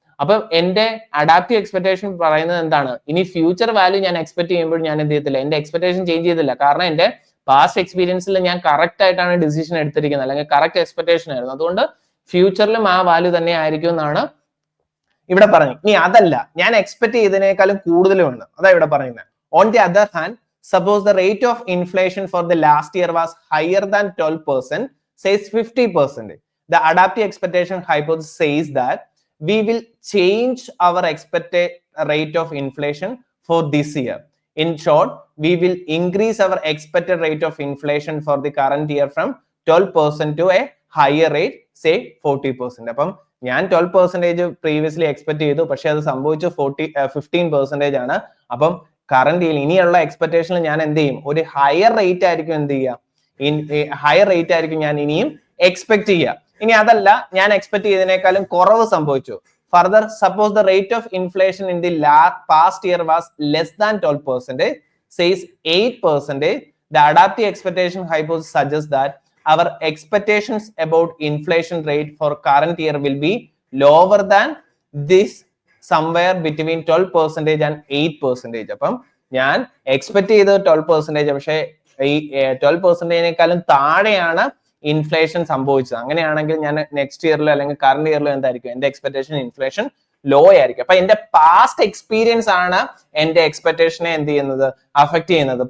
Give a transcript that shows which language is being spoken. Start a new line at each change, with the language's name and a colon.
Malayalam: അപ്പം എന്റെ adaptive expectation പറയുന്നത് എന്താണ്, ഇനി ഫ്യൂച്ചർ വാല്യൂ ഞാൻ എക്സ്പെക്ട് ചെയ്യുമ്പോൾ ഞാൻ എന്ത് ചെയ്യത്തില്ല, എന്റെ എക്സ്പെക്ടേഷൻ ചേഞ്ച് ചെയ്തില്ല. കാരണം എന്റെ പാസ്റ്റ് എക്സ്പീരിയൻസിൽ ഞാൻ കറക്റ്റ് ആയിട്ടാണ് ഡിസിഷൻ എടുത്തിരിക്കുന്നത്, അല്ലെങ്കിൽ കറക്റ്റ് എക്സ്പെക്ടേഷൻ ആയിരുന്നു. അതുകൊണ്ട് ഫ്യൂച്ചറിലും ആ വാല്യൂ തന്നെ ആയിരിക്കും എന്നാണ് ഇവിടെ പറഞ്ഞത്. ഇനി അതല്ല, ഞാൻ എക്സ്പെക്ട് ചെയ്തതിനേക്കാളും കൂടുതലും ഉണ്ട്, അതാ ഇവിടെ പറയുന്നത്.
English: On the other hand, suppose the rate of inflation for the last year was higher than 12%, says 50%. The adaptive expectation hypothesis says that we will change our expected rate of inflation for this year. In short, we will increase our expected rate of inflation for the current year from 12% to a higher rate, say 40%.
Malayalam: അപ്പം ഞാൻ 12%
English: previously expect
Malayalam: ചെയ്തു, പക്ഷെ അത് സംഭവിച്ചു 15% ആണ്. അപ്പം current ഇനിയുള്ള എക്സ്പെക്ടേഷനിൽ ഞാൻ എന്ത് ചെയ്യും, ഒരു ഹയർ റേറ്റ് ആയിരിക്കും എന്ത് ചെയ്യുക, ഹയർ റേറ്റ് ആയിരിക്കും ഞാൻ ഇനിയും എക്സ്പെക്ട് ചെയ്യുക. ഇനി അതല്ല, ഞാൻ എക്സ്പെക്ട് ചെയ്തതിനേക്കാളും കുറവ് സംഭവിച്ചു.
English: Further, suppose the rate of inflation in the past year was less than 12%, says 8%, the adaptive expectation hypothesis suggests that our expectations about inflation rate for current year will be lower than this, somewhere between 12% and 8%.
Malayalam: അപ്പം ഞാൻ expect ചെയ്തത് 12%, പക്ഷേ ഈ 12%-നേക്കാളും താഴെയാണ് inflation സംഭവിച്ചത്. അങ്ങനെയാണെങ്കിൽ ഞാൻ next ഇയറിലോ അല്ലെങ്കിൽ കറന്റ് ഇയറിലോ എന്തായിരിക്കും, എന്റെ എക്സ്പെക്ടേഷൻ ഇൻഫ്ലേഷൻ ലോ ആയിരിക്കും. അപ്പൊ എന്റെ പാസ്റ്റ് എക്സ്പീരിയൻസ് ആണ് എന്റെ എക്സ്പെക്ടേഷനെ എന്ത് ചെയ്യുന്നത്, അഫക്ട് ചെയ്യുന്നത്.